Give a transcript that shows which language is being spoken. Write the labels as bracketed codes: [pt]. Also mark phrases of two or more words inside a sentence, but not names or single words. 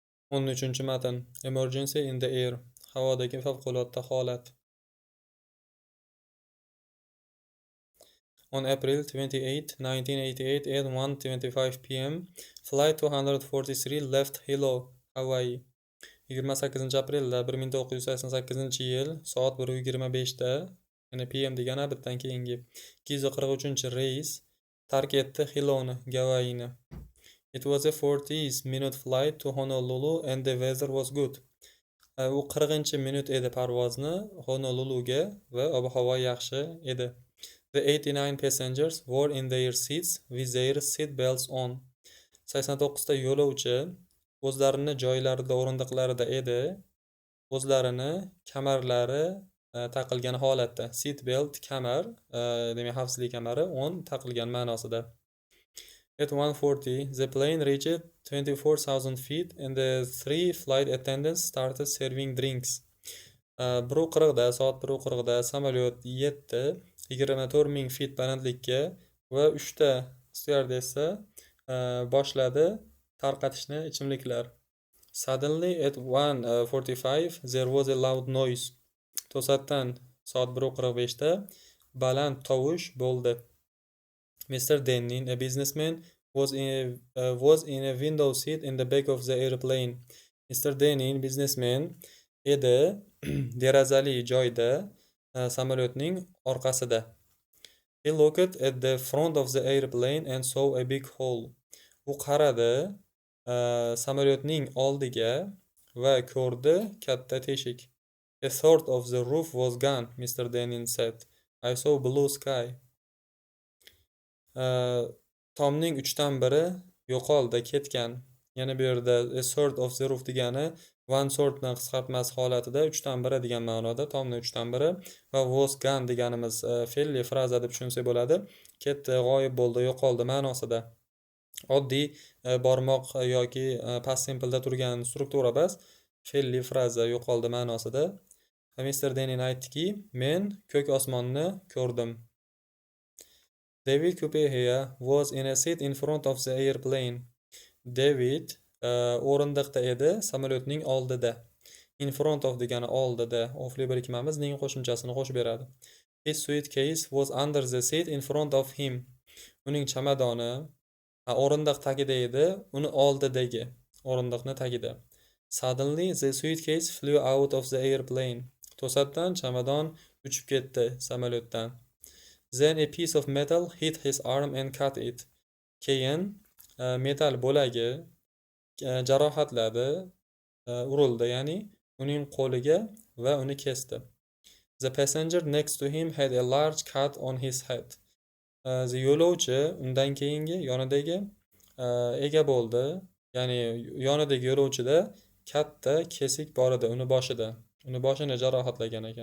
[uz] 13 matn. [en] Emergency in the air. [uz] Havodagi favqulodda holat. [en] On April 28, 1988 at 1:25 p.m., Flight 243 left Hilo, Hawaii. [uz] 28-aprelda 1988-yil soat 1:25da, ya'ni PM degani bitdan keyingi 243-reys tark etdi Hiloni, Gavayini. [en] It was a 40-minute flight to Honolulu and the weather was good. [uz] U 40-minut edi parvozni Honoluluga va ob-havo yaxshi edi. [en] The 89 passengers were in their seats with their seat belts on. [uz] 89 ta yo'lovchi o'zlarini joylarida, o'rindiqlarida edi. O'zlarini kamarlari taqilgan holatda. [en] Seat belt [uz] kamar, demak xavfsizlik kamari on taqilgan ma'nosida. [en] At 1:40, the plane reached 24,000 feet and the three flight attendants started serving drinks. [uz] 1:40da, soat 1:40da samolyot yetdi 24,000 feet balandlikka va 3 ta styuardessa boshladi tarqatishni ichimliklar. [en] Suddenly at 1:45 there was a loud noise. [uz] To'satdan soat 1:45da baland tovush bo'ldi. [en] Mr. Dennin, a businessman, was in a window seat in the back of the airplane. [uz] Mr. Dennin, businessman edi derazali joyda samolyotning orqasida. [en] He looked at the front of the airplane and saw a big hole. [uz] U qaradi samolyotning oldiga va ko'rdi katta teshik. [en] A third of the roof was gone, Mr. Dennin said. I saw blue sky. [uz] Tomning 3dan biri yo'qoldi, ketgan. Yana bu yerda [en] a third of the roof [uz] degani [en] one third [uz] ni qisqartmasi holatida 3dan biri degan ma'noda tomning 3dan biri va [en] was gone [uz] deganimiz fe'lli fraza deb tushunsak bo'ladi. Ketdi, g'oyib bo'ldi, yo'qoldi ma'nosida. Oddiy bormoq yoki [en] past simple [uz] da turgan struktura emas, fe'lli fraza yo'qoldi ma'nosida. Mr. Dennin aytdiki, men ko'k osmonni ko'rdim. [en] David Copperheya was in a seat in front of the airplane. [uz] David o'rindiqda edi samolyotning oldida. [en] In front of [uz] degani oldida. Ofli birikmamiz ning qo'shimchasini qo'shib beradi. [en] His suitcase was under the seat in front of him. [uz] Uning chamadoni o'rindiq tagida edi, uni oldidagi o'rindiqni tagida. [en] Suddenly the suitcase flew out of the airplane. [uz] To'satdan chamadon uchib ketdi samolyotdan. [en] Then a piece of metal hit his arm and cut it. [uz] Keyin metal bo'lagi jarohatladi, urildi, ya'ni uning qo'liga va uni kesdi. [en] The passenger next to him had a large cut on his head. [uz] The yo'lovchi undan keyingi yonidagi ega bo'ldi, ya'ni yonidagi yo'lovchida katta kesik bor edi uni boshida. Uni boshini jarohatlagan ekan.